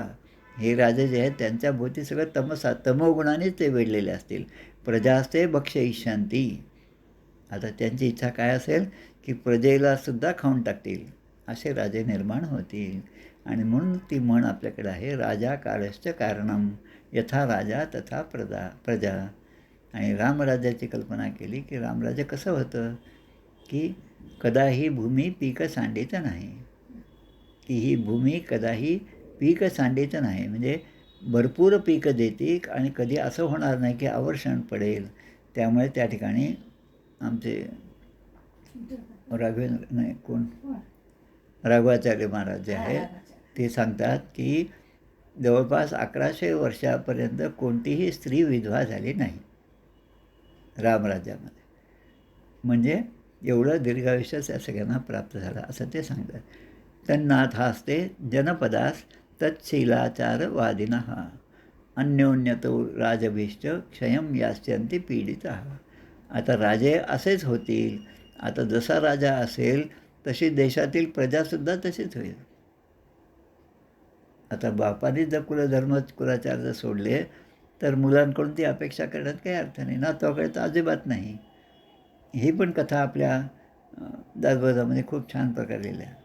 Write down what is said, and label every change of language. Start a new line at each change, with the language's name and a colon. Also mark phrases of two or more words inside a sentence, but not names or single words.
Marathi: हे राजे जे आहेत त्यांच्या भोवती सगळं तमोगुणानेच ते वेढलेले असतील.
Sanskrit: प्रजास्ते भक्षयिष्यन्ति.
Marathi: आता त्यांची इच्छा काय असेल की प्रजेलासुद्धा खाऊन टाकतील, असे राजे निर्माण होतील. आणि म्हणून ती म्हण आपल्याकडे आहे,
Sanskrit: राजा कालश्च कारणम, यथा राजा तथा प्रजा.
Marathi: आणि रामराज्याची कल्पना केली की रामराज्य कसं होतं की कदाही भूमी पीक सांडीत नाही. की ही भूमी कदाही पीक सांडीत नाही म्हणजे भरपूर पीक देते आणि कधी असं होणार नाही की अवर्षण पडेल. त्यामुळे त्या ठिकाणी आमचे राघवेंद्र नाही कोण राघवाचार्य महाराज जे आहेत ते सांगतात की जवळपास 1100 वर्षापर्यंत कोणतीही स्त्री विधवा झाली नाही रामराज्यामध्ये. म्हणजे एवढं दीर्घायुष्य त्या सगळ्यांना प्राप्त झालं असं ते सांगतात.
Sanskrit: तन्नाथास्ते जनपदास तत्शीलाचारवादिनः अन्योन्यतो राजभीश्च क्षयं यास्यन्ति पीडितः.
Marathi: आता राजे असेच होतील. आता जसा राजा असेल तशी देशातील प्रजासुद्धा तशीच होईल. आता बापाने जर कुलधर्म कुलाचार जर सोडले तर मुलांकडून ती अपेक्षा करण्यात काही अर्थ नाही. नातवाकडे तर अजिबात नाही. ही पण कथा आपल्या दासबोधामध्ये खूप छान प्रकारे लिहिली आहे.